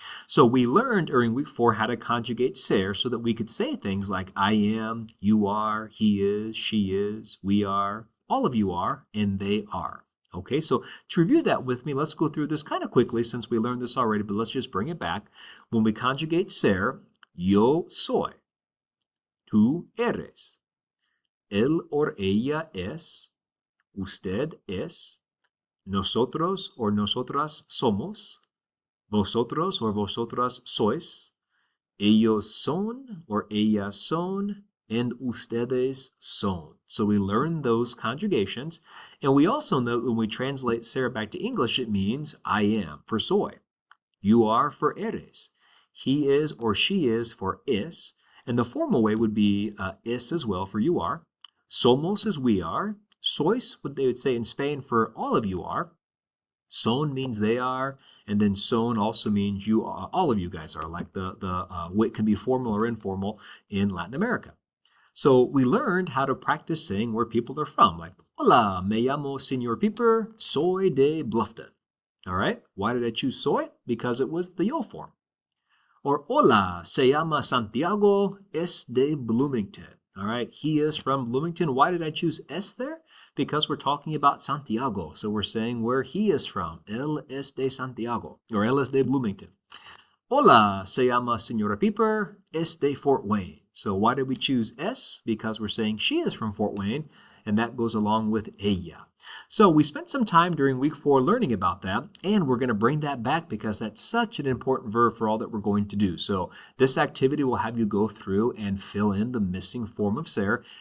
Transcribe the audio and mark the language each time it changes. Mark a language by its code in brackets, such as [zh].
[en] So we learned during week 4 how to conjugate ser so that we could say things like I am, you are, he is, she is, we are, all of you are, and they are. Okay, so to review that with me, let's go through this kind of quickly since we learned this already, but let's just bring it back. When we conjugate ser, [es] yo soy, tú eres, él or ella es, usted es, nosotros or nosotras somos, vosotros or vosotras sois, ellos son or ellas son, and ustedes son. [en] So we learn those conjugations. And we also know when we translate ser back to English, it means I am for soy. You are for eres. He is or she is for es. And the formal way would be es as well for you are. Somos is we are. Sois, what they would say in Spain for all of you are. Son means they are, and then son also means you are, all of you guys are, like it can be formal or informal in Latin America. So we learned how to practice saying where people are from, like, [es] hola, me llamo Señor Piper, soy de Bluffton. [en] All right, why did I choose soy? Because it was the yo form. [es] Or hola, se llama Santiago, es de Bloomington. [en] All right, he is from Bloomington. Why did I choose es there? Because we're talking about Santiago. So we're saying where he is from. [es] Él es de Santiago, [en] or [es] él es de Bloomington. Hola, se llama Señora Piper, es de Fort Wayne. [en] So why did we choose es? Because we're saying she is from Fort Wayne, and that goes along with ella. So we spent some time during week 4 learning about that, and we're going to bring that back because that's such an important verb for all that we're going to do. So this activity will have you go through and fill in the missing form of ser.